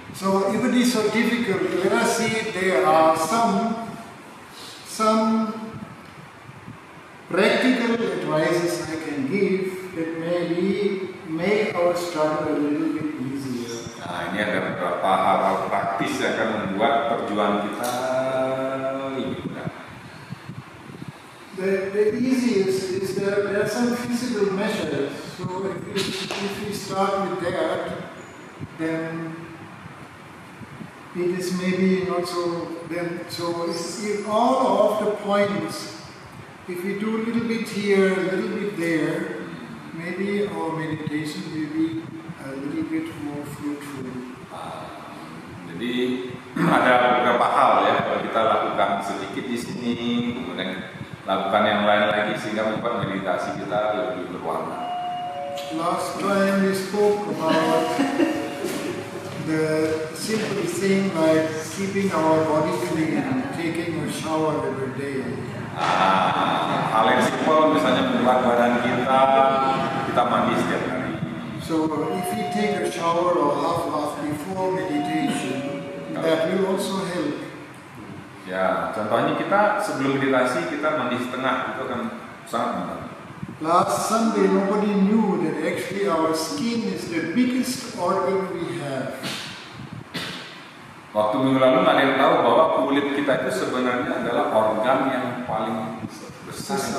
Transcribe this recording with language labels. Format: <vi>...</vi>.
<en>So if it is so difficult, let us see there are some practical advices I can give that maybe make our struggle a little bit easier.</en> <id>Nah, ini ada beberapa hal-hal praktis yang akan membuat perjuangan kita lebih mudah.</id> <en>The easiest is that there are some physical measures. So if we start with that, then it is maybe not so. So if all of the points, if we do a little bit here, a little bit there, maybe our meditation will be a little bit more fruitful.</en> <id>Jadi ada beberapa hal ya kalau kita lakukan sedikit di sini, kemudian lakukan yang lain lagi sehingga membuat meditasi kita lebih berwarna.</id> <en>Last time we spoke about the simple thing like keeping our body clean, taking a shower every day.</en> <id>Hal yang simpel misalnya membuat badan kita mandi setiap hari.</id> <en>So if we take a shower or half bath before meditation, that will also help.</en> <id>Ya, contohnya kita sebelum meditasi kita mandi setengah, itu akan sangat membantu.</id> <en>Last Sunday nobody knew that actually our skin is the biggest organ we have.</en> <id>Waktu minggu lalu nggak ada yang tahu bahwa kulit kita itu sebenarnya adalah organ yang paling besar.</id>